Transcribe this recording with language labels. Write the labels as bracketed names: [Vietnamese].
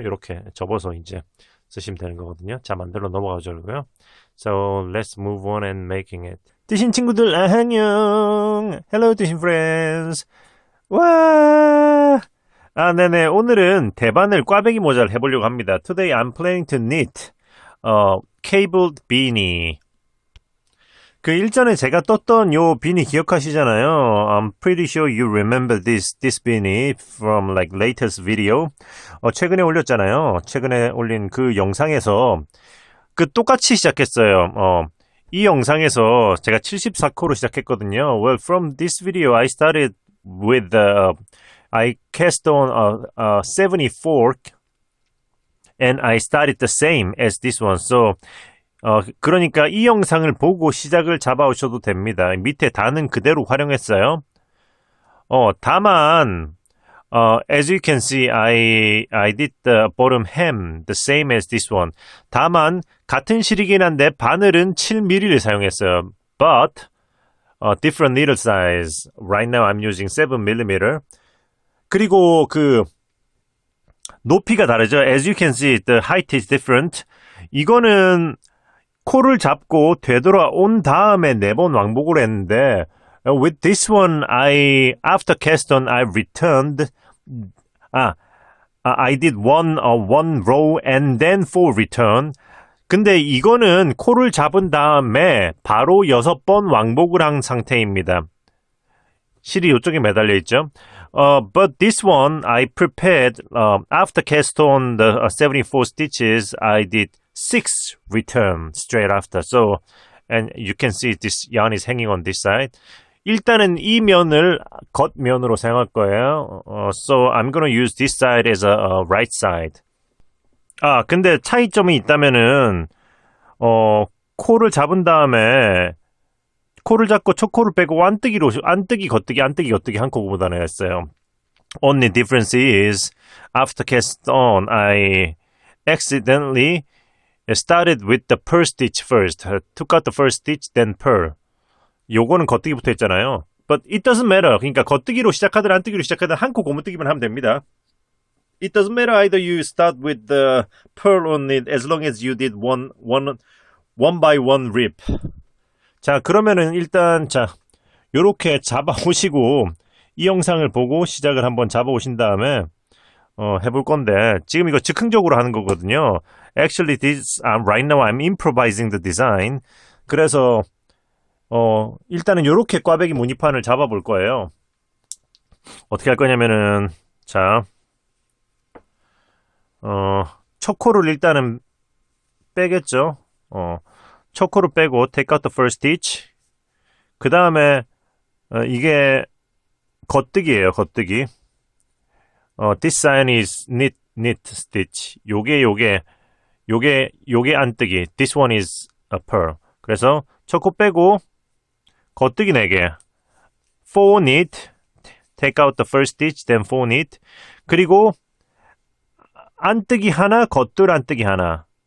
[Korean] 이렇게 접어서 이제 쓰시면 되는 거거든요. 자, 만들로 넘어가 보자고요. [English] So let's move on and making it. [Korean] 뜨신 친구들 안녕. [English] Hello, 뜨신 friends. [Korean] 와. 네네. 오늘은 대바늘 꽈배기 모자를 해보려고 합니다. [English] Today I'm planning to knit cabled beanie. [Korean] 그 일전에 제가 떴던 요 비니 기억하시잖아요. [English] I'm pretty sure you remember this beanie from like latest video. [Korean] 최근에 올렸잖아요. 최근에 올린 그 영상에서 똑같이 시작했어요. 이 영상에서 제가 74코로 시작했거든요. [English] Well, from this video I started with I cast on a 74 and I started the same as this one. [Korean] So 그러니까 이 영상을 보고 시작을 잡아오셔도 됩니다. 밑에 단은 그대로 활용했어요. [English] 다만, as you can see, I did the bottom hem the same as this one. [Korean] 다만, 같은 실이긴 한데, 바늘은 7mm를 사용했어요. [English] But, different needle size. Right now I'm using 7mm. [Korean] 그리고 높이가 다르죠. [English] As you can see, the height is different. [Korean] 이거는, 코를 잡고 되돌아온 다음에 4번 왕복을 했는데 [English] with this one after cast on I returned I did one row and then 4 return. [Korean] 근데 이거는 코를 잡은 다음에 바로 6번 왕복을 한 상태입니다. 실이 이쪽에 매달려 있죠. [English] But this one I prepared after cast on the 74 stitches I did 6 return straight after. So, and you can see this yarn is hanging on this side. [Korean] 일단은 이 면을 겉면으로 사용할 거예요. [English] So, I'm gonna use this side as a right side. [Korean] 근데 차이점이 있다면은, 코를 잡은 다음에, 코를 잡고 첫 코를 빼고 안뜨기, 겉뜨기 한꺼번에 했어요. [English] Only difference is, after cast on, I accidentally started with the purl stitch first. Took out the first stitch, then purl. [Korean] 요거는 겉뜨기부터 했잖아요. [English] But it doesn't matter. [Korean] 그러니까 겉뜨기로 시작하든 안뜨기로 시작하든 한 코 고무뜨기만 하면 됩니다. [English] It doesn't matter either you start with the purl on it as long as you did one by one rip. [Korean] 자, 그러면은 일단 요렇게 잡아오시고 이 영상을 보고 시작을 한번 잡아오신 다음에 해볼 건데 지금 이거 즉흥적으로 하는 거거든요. [English] Actually, right now I'm improvising the design. [Korean] 그래서 일단은 요렇게 꽈배기 무늬판을 잡아볼 거예요. 어떻게 할 거냐면은 첫 코를 일단은 빼겠죠. 첫 코를 빼고 [English] take out the first stitch. [Korean] 그 다음에 이게 겉뜨기예요. 겉뜨기. [English] This sign is knit stitch. [Korean] 요게 안뜨기. [English] This one is a purl. [Korean] 그래서 첫 코 빼고 겉뜨기 4개. [English] 4 knit. Take out the first stitch, then 4 knit. [Korean] 그리고 안뜨기 하나, 겉돌 안뜨기 하나.